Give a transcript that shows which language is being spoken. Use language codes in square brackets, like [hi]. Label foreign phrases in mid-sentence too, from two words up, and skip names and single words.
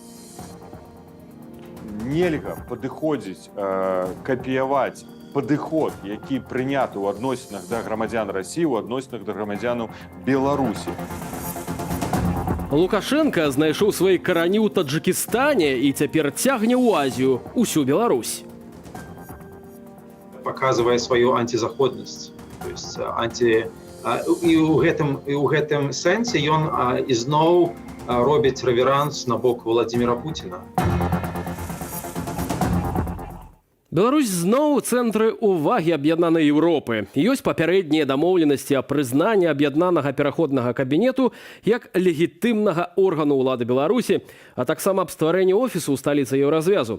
[be] Нельга падыходзіць, капіяваць падыход, які прыняты ў адносінах да грамадзян Расіі, у адносінах да грамадзянаў Беларусі. Лукашенко знайшоў свае карані ў Таджикістане і цяпер цягне ў Азію, усю Беларусь. [ru] Показывая свою антизаходнасць. То есть [be] і ў гэтым сэнсе ён ізноў робіць рэверанс на бок Владзіміра Пуціна. Беларусь зноў у цэнтры ўвагі аб'яднанай Еўропы. Ёсць папярэднія дамоўленасці аб прызнанні аб'яднанага пераходнага кабінету як легітымнага органу ўлады Беларусі, а таксама аб стварэнні офісу ў сталіцы Еўразвязу.